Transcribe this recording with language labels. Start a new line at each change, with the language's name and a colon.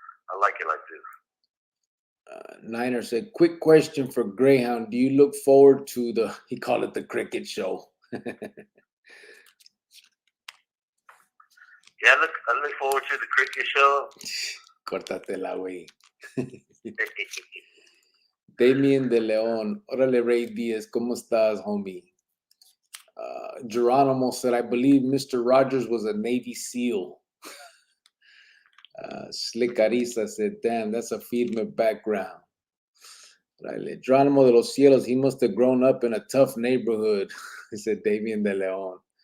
English: I like it like this. Niner said, quick question for Greyhound. Do you look forward to he called it the cricket show? Yeah, I look forward to the cricket show.
Spanish: Córtatela, güey. Damien De Leon. Órale, Ray Diaz. ¿Cómo estás, homie?
English: Geronimo said, I believe Mr. Rogers was a Navy SEAL. Slick Arisa said, damn, that's a firme background. Right. Geronimo de los Cielos, he must have grown up in a tough neighborhood, said Damien de Leon.